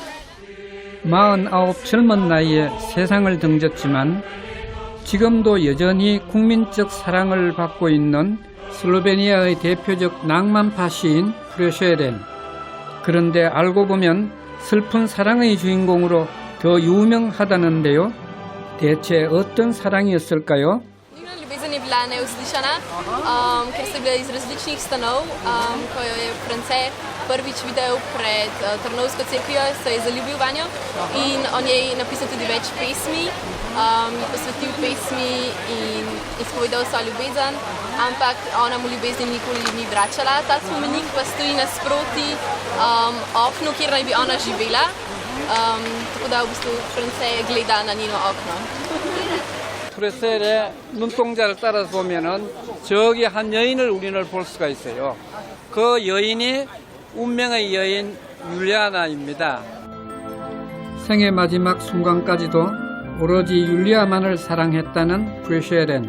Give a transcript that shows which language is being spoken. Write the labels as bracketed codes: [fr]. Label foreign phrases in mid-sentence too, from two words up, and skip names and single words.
[ko] 49 젊은 나이에 세상을 등졌지만 지금도 여전히 국민적 사랑을 받고 있는 슬로베니아의 대표적 낭만파 시인 프레쉐렌. 그런데 알고 보면 슬픈 사랑의 주인공으로 더 유명하다는데요. 대체 어떤 사랑이었을까요? [sl] Bila neuslyšaná, ker so bila iz različnih stanov, ko jo je France prvič videl pred Trnovsko cerkvijo, se je zaljubil vanjo in o njej napisal tudi več pesmi, ji posvetil pesmi in izpovedal svojo ljubezen, ampak ona mu ljubezni nikoli ni vračala. Ta spomenik pa stoji nasproti oknu, kjer naj bi ona živela, tako da v bistvu France gleda na njeno okno. [ko] 프레셀의 눈동자를 따라서 보면은 저기 한 여인을 우리는 볼 수가 있어요. 그 여인이 운명의 여인 율리아나입니다. 생의 마지막 순간까지도 오로지 율리아만을 사랑했다는 프레쉐렌.